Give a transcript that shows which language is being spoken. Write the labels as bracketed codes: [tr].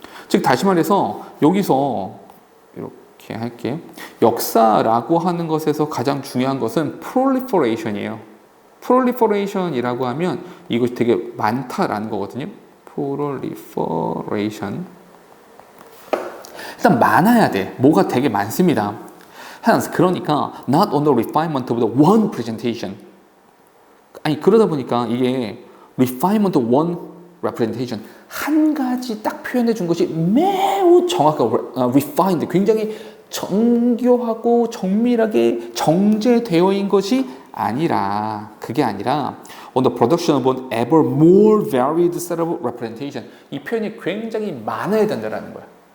[ko] 즉 다시 말해서 여기서 이렇게 할게요. 역사라고 하는 것에서 가장 중요한 것은 proliferation이에요. proliferation이라고 하면 이것이 되게 많다라는 거거든요. proliferation 일단 많아야 돼. 뭐가 되게 많습니다. [en] Hence, [ko] 그러니까 [en] not only refinement of the one presentation. [ko] 아니 그러다 보니까 이게 [en] refinement of one representation [ko] 한 가지 딱 표현해 준 것이 매우 정확하고 refined, 굉장히 정교하고 정밀하게 정제되어 있는 것이 아니라 그게 아니라 [en] on the production of an ever more varied set of representation [ko] 이 표현이 굉장히 많아야 된다는 거야.